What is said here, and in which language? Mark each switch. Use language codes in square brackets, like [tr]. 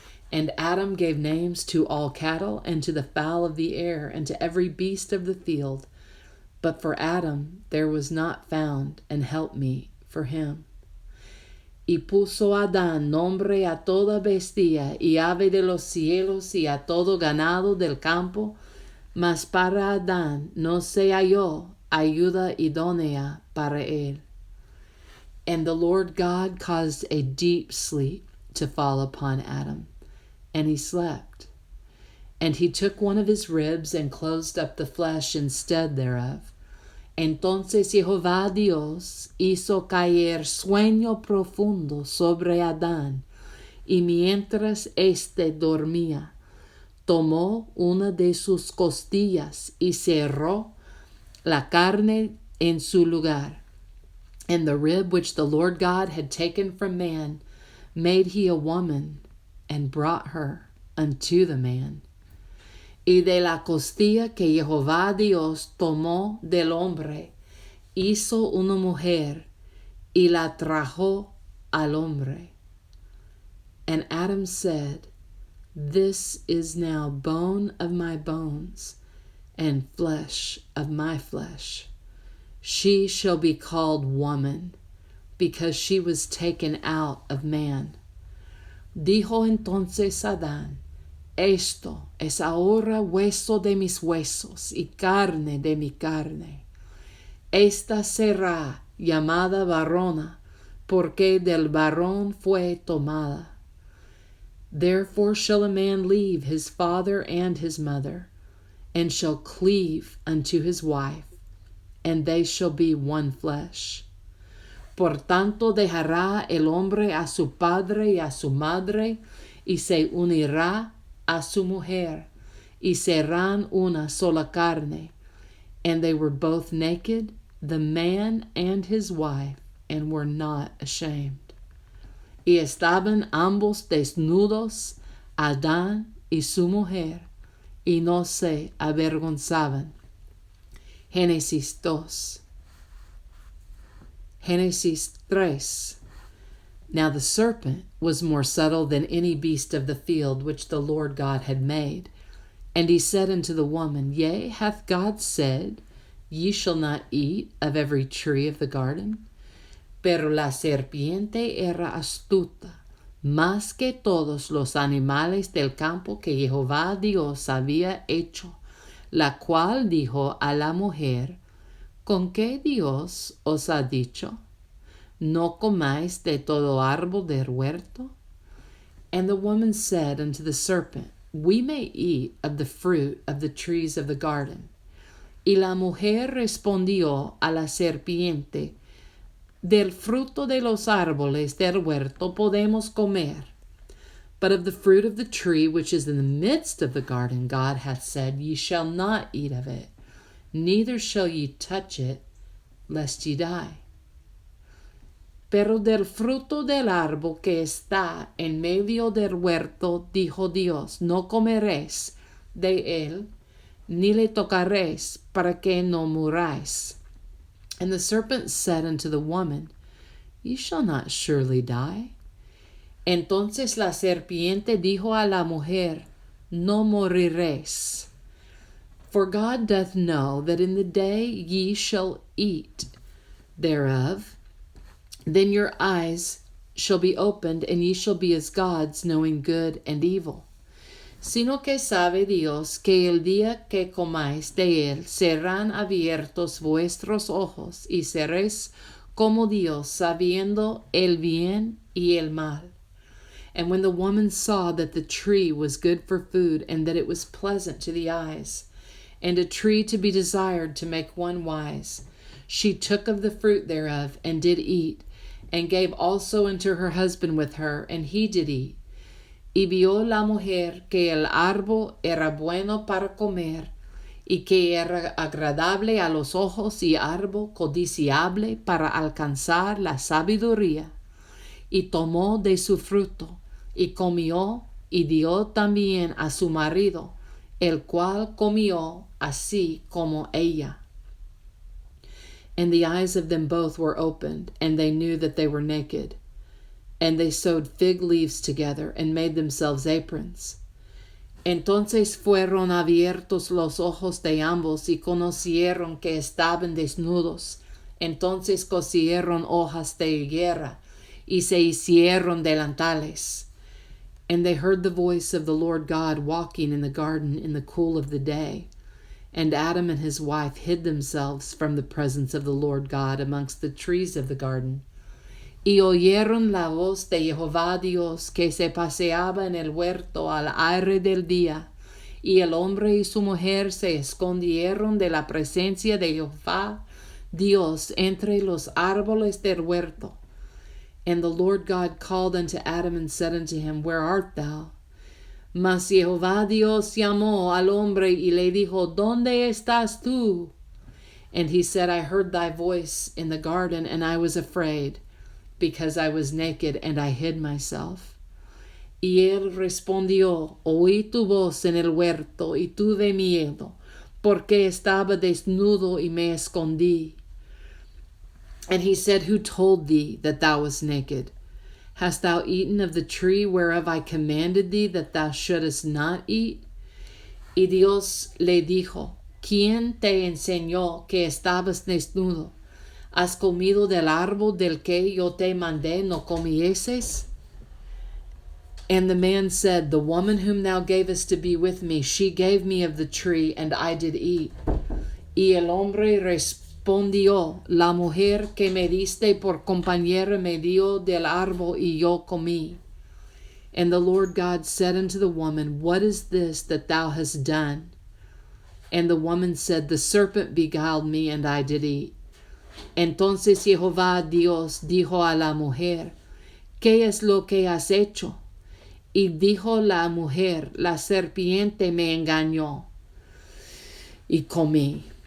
[en] And Adam gave names to all cattle, and to the fowl of the air, and to every beast of the field. But for Adam there was not found an helpmeet for him. [es] Y puso Adán nombre a toda bestia y ave de los cielos y a todo ganado del campo, mas para Adán no se halló ayuda idónea para él. [en] And the Lord God caused a deep sleep to fall upon Adam, and he slept. And he took one of his ribs and closed up the flesh instead thereof. [es] Entonces Jehová Dios hizo caer sueño profundo sobre Adán, y mientras éste dormía, tomó una de sus costillas y cerró la carne en su lugar. [en] And the rib which the Lord God had taken from man made he a woman, and brought her unto the man. [es] Y de la costilla que Jehová Dios tomó del hombre, hizo una mujer, y la trajo al hombre. [en] And Adam said, This is now bone of my bones, and flesh of my flesh. She shall be called woman, because she was taken out of man. [es] Dijo entonces Adán, Esto es ahora hueso de mis huesos y carne de mi carne. Esta será llamada varona, porque del varón fue tomada. [en] Therefore shall a man leave his father and his mother, and shall cleave unto his wife, and they shall be one flesh. [es] Por tanto dejará el hombre a su padre y a su madre, y se unirá a su mujer, y serán una sola carne. [en] And they were both naked, the man and his wife, and were not ashamed. [es] Y estaban ambos desnudos, Adán y su mujer, y no se avergonzaban. Génesis 2. Génesis 3. [en] Now the serpent was more subtle than any beast of the field which the Lord God had made. And he said unto the woman, Yea, hath God said, Ye shall not eat of every tree of the garden? [es] Pero la serpiente era astuta, más que todos los animales del campo que Jehová Dios había hecho, la cual dijo a la mujer, ¿con qué Dios os ha dicho? ¿No comáis de todo árbol del huerto? [en] And the woman said unto the serpent, We may eat of the fruit of the trees of the garden. [es] Y la mujer respondió a la serpiente, Del fruto de los árboles del huerto podemos comer. [en] But of the fruit of the tree which is in the midst of the garden, God hath said, Ye shall not eat of it, neither shall ye touch it, lest ye die. [es] Pero del fruto del árbol que está en medio del huerto, dijo Dios, no comeréis de él, ni le tocaréis, para que no muráis. [en] And the serpent said unto the woman, Ye shall not surely die. [es] Entonces la serpiente dijo a la mujer, No moriréis. [en] For God doth know that in the day ye shall eat thereof, then your eyes shall be opened, and ye shall be as gods, knowing good and evil. [es] Sino que sabe Dios que el día que comáis de él serán abiertos vuestros ojos, y seréis como Dios, sabiendo el bien y el mal. [en] And when the woman saw that the tree was good for food, and that it was pleasant to the eyes, and a tree to be desired to make one wise, she took of the fruit thereof, and did eat, and gave also unto her husband with her, and he did eat. [es] Y vio la mujer que el árbol era bueno para comer, y que era agradable a los ojos, y árbol codiciable para alcanzar la sabiduría. Y tomó de su fruto, y comió, y dio también a su marido, el cual comió así como ella. [en] And the eyes of them both were opened, and they knew that they were naked. And they sewed fig leaves together, and made themselves aprons. [es] Entonces fueron abiertos los ojos de ambos, y conocieron que estaban desnudos. Entonces cosieron hojas de higuera, y se hicieron delantales. [en] And they heard the voice of the Lord God walking in the garden in the cool of the day. And Adam and his wife hid themselves from the presence of the Lord God amongst the trees of the garden. [es] Y oyeron la voz de Jehová Dios que se paseaba en el huerto al aire del día. Y el hombre y su mujer se escondieron de la presencia de Jehová Dios entre los árboles del huerto. [en] And the Lord God called unto Adam and said unto him, Where art thou? [es] Mas Jehová Dios llamó al hombre y le dijo, ¿Dónde estás tú? [en] And he said, I heard thy voice in the garden, and I was afraid, because I was naked, and I hid myself. [es] Y él respondió, Oí tu voz en el huerto, y tuve miedo, porque estaba desnudo y me escondí. [en] And he said, Who told thee that thou wast naked? Hast thou eaten of the tree whereof I commanded thee that thou shouldest not eat? [es] Y Dios le dijo, ¿Quién te enseñó que estabas desnudo? ¿Has comido del árbol del que yo te mandé no comieses? [en] And the man said, The woman whom thou gavest to be with me, she gave me of the tree, and I did eat. [es] Y el hombre respondió, La mujer que me diste por compañera me dio del árbol, y yo comí. [en] And the Lord God said unto the woman, What is this that thou hast done? And the woman said, The serpent beguiled me, and I did eat. [es] Entonces Jehová Dios dijo a la mujer, ¿Qué es lo que has hecho? Y dijo la mujer, La serpiente me engañó, y comí.